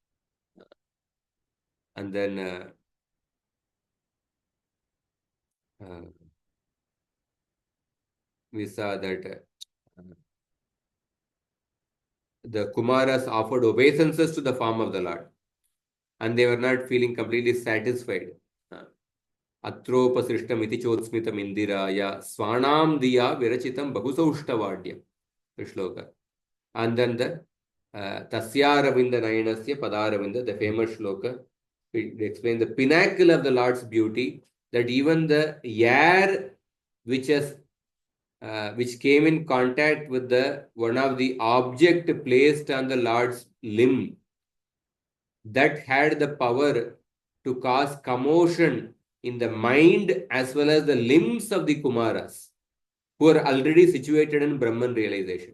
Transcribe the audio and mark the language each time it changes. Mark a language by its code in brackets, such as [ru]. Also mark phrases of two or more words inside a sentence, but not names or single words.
[en] And then we saw that the Kumaras offered obeisances to the form of the Lord, and they were not feeling completely satisfied. [sa] अत्रोपसृष्टम् इति चोत्स्मितम् इन्दिराया स्वानाम् धिया विरचितम् बहुसौष्ठवाढ्यम्. [en] The shloka. And then the [sa] तस्यारविन्द नयनस्य पदारविन्द, [en] the famous shloka, it explains the pinnacle of the Lord's beauty, that even the air which has which came in contact with the one of the object placed on the Lord's limb, that had the power to cause commotion in the mind as well as the limbs of the Kumaras, who are already situated in Brahman realization.